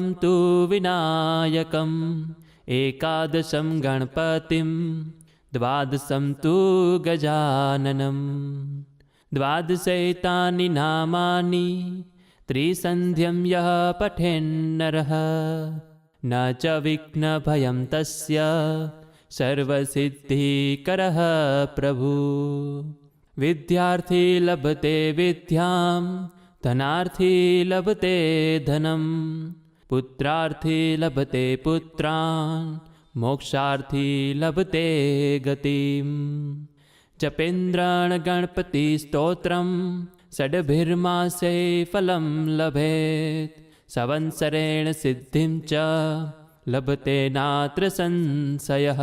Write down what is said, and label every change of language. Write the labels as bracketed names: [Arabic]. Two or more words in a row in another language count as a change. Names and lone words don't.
[Sanskrit] तु विनायकम् एकादशं गणपतिं द्वादशं तु गजाननं द्वादशैतानि नामानि त्रिसन्ध्यं यः पठेन्नरः न च विघ्नभयं तस्य सर्वसिद्धिकरः प्रभु। विद्यार्थी लभते विद्यां ધનાર્થી લભતે ધનમ, પુત્રાર્થી લભતે પુત્રાન, મોક્ષાર્થી લભતે ગતિમ. જપેન્દ્રાણ ગણપતિ સ્તોત્રમ ષડભિર્માસે ફલમ લભેત, સંવત્સરેણ સિદ્ધિમ ચ લભતે નાત્ર સંશયઃ.